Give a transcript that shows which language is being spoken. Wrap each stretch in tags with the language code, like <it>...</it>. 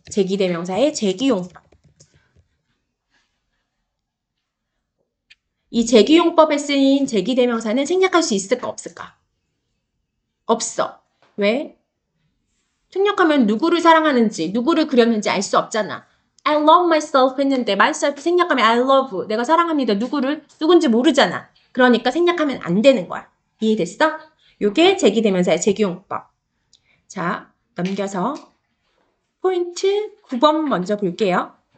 <ko>제기대명사의 제기용법. 이 제기용법에 쓰인 제기대명사는 생략할 수 있을까 없을까? 없어. 왜? 생략하면 누구를 사랑하는지, 누구를 그렸는지 알 수 없잖아.</ko> <en>I love myself</en> <ko>했는데 myself 생략하면</ko> <en>I love,</en> <ko>내가 사랑합니다. 누군지 모르잖아. 그러니까 생략하면 안 되는 거야. 이해됐어? 요게 제기대명사의 제기용법. 자, 넘겨서 포인트 9번 먼저 볼게요.</ko>